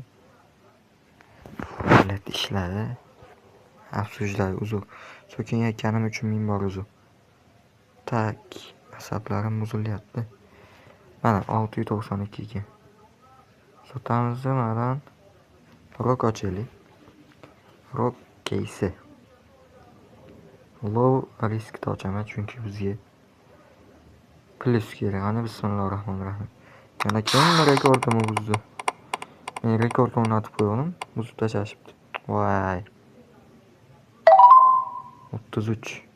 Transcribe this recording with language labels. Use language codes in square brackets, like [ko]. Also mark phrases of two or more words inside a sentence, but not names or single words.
[uz] Faoliyat ishlari. Afsuslar, uzr. So'kinayotganim uchun ming bor uzr. Tak, asablarim buzilyapti. Mana 692 ga. Sotamiz mana. Rock ochaylik. [en] Rock case. Low riskda [uz] ochaman chunki bizga plus kerak. Ana [ar] بسم الله الرحمن الرحيم. [uz] Yana kim rekordimni buzdi? Men rekord o'rnatib qo'ygandim. Buzib tashlashibdi. Voy. 33.